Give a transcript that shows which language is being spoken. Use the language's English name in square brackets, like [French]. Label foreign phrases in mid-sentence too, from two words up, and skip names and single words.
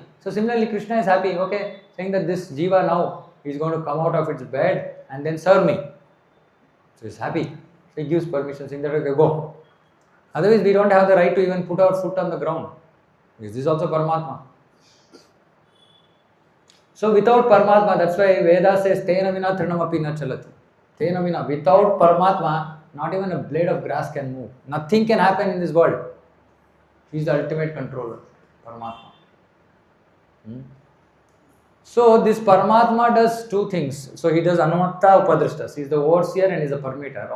[English] So similarly, Krishna is happy, okay, saying that this jiva now is going to come out of its bed and then serve me. So he is happy. So he gives permission, saying that, okay, go. Otherwise, we don't have the right to even put our foot on the ground. Because this is also Paramatma. So without Paramatma, that's why Veda says, [Sanskrit] Tena vina trinamapi na chalati. Tena vina, [English] without Paramatma, not even a blade of grass can move. Nothing can happen in this world. He is the ultimate controller, Paramatma. So this Paramatma does two things. So he does [Sanskrit] Anumatta Upadrishtas. [English] He is the overseer and he is the permitter.